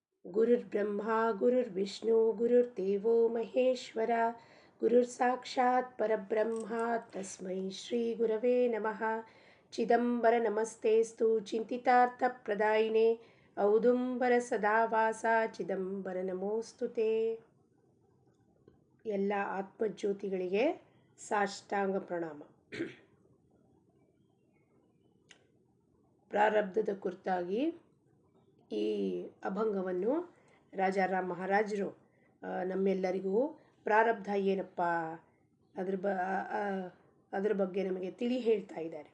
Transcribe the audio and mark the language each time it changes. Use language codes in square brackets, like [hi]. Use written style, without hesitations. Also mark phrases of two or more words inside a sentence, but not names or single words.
[sa] ಗುರುರ್ಬ್ರಹ್ಮ ಗುರುರ್ವಿಷ್ಣು ಗುರುರ್ದೇವೋ ಮಹೇಶ್ವರ ಗುರುರ್ಸಾಕ್ಷಾತ್ ಪರಬ್ರಹ್ಮ ತಸ್ಮೈ ಶ್ರೀ ಗುರವೇ ನಮಃ. ಚಿದಂಬರ ನಮಸ್ತೇಸ್ತು ಚಿಂತಿತಾರ್ಥಪ್ರದಾಯಿನೇ ಔದುಂಬರ ಸದಾವಾಸ ಚಿದಂಬರ ನಮೋಸ್ತುತೆ. [kn] ಎಲ್ಲ ಆತ್ಮಜ್ಯೋತಿಗಳಿಗೆ ಸಾಷ್ಟಾಂಗ ಪ್ರಣಾಮ. ಪ್ರಾರಬ್ಧದ ಕುರಿತಾಗಿ ಈ ಅಭಂಗವನ್ನು ರಾಜಾರಾಮ್ ಮಹಾರಾಜರು ನಮ್ಮೆಲ್ಲರಿಗೂ ಪ್ರಾರಬ್ಧ ಏನಪ್ಪ ಅದ್ರ ಬಗ್ಗೆ ನಮಗೆ ತಿಳಿ ಹೇಳ್ತಾ ಇದ್ದಾರೆ.